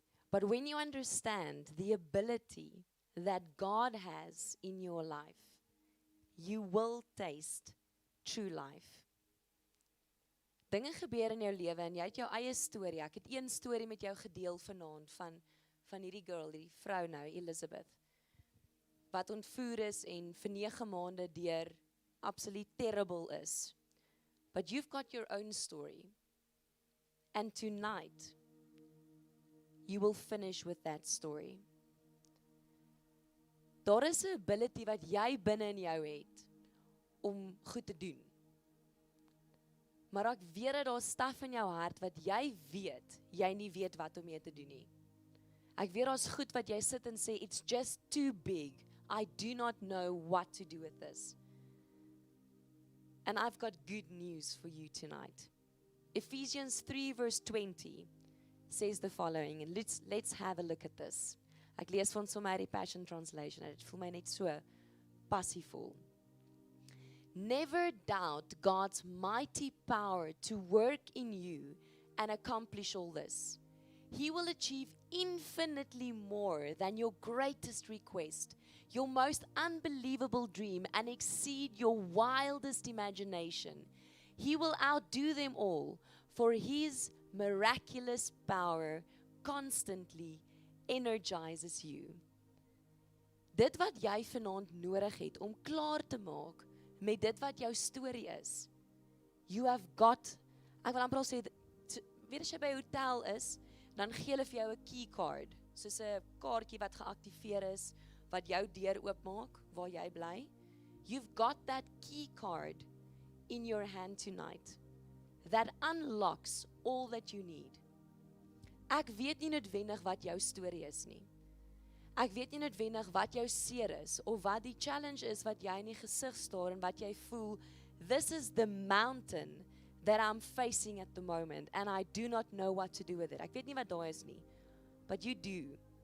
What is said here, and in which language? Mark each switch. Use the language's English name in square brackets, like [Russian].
[English] But when you understand the ability that God has in your life, you will taste true life. [Afrikaans] Dinge gebeur in jou lewe en jy het jou eie storie. Ek het een storie met jou gedeel vanaand van hierdie girl, die vrou nou, Elizabeth, wat ontvoer is en vir 9 maande deur absoluut terrible is. [English] But you've got your own story. And tonight, you will finish with that story. [Afrikaans] Daar is 'n ability wat jy binne in jou het om goed te doen. Maar ek weet dat daar staf in jou hart wat jy nie weet wat om mee te doen nie. Ek weet daar's goed wat jy sit en sê, [English] it's just too big. I do not know what to do with this. And I've got good news for you tonight. Ephesians 3 verse 20 says the following, and let's have a look at this. [Afrikaans] Ek lees van sommer die Passion Translation, en dit voel my net so passievol. [English] Never doubt God's mighty power to work in you and accomplish all this. He will achieve infinitely more than your greatest request, your most unbelievable dream, and exceed your wildest imagination. He will outdo them all, for His miraculous power constantly energizes you. [Afrikaans] Dit wat jy vanaand nodig het om klaar te maak met dit wat jou storie is. [English] You have got, [Afrikaans] ek wil amper al sê, weet as jy by 'n hotel is, dan gee hulle vir jou 'n key card, soos 'n kaartjie wat geaktiveer is, wat jou deur oopmaak, waar jy bly. [English] You've got that key card in your hand tonight, that unlocks all that you need. [Afrikaans] Ek weet nie noodwendig wat jou storie is nie. Ek weet nie noodwendig wat jou seer is, of wat die challenge is wat jy in die gesig staar en wat jy voel, [English] this is the mountain that I'm facing at the moment, and I do not know what to do with it. [Afrikaans] Ek weet nie wat daai is nie, [English] but you do.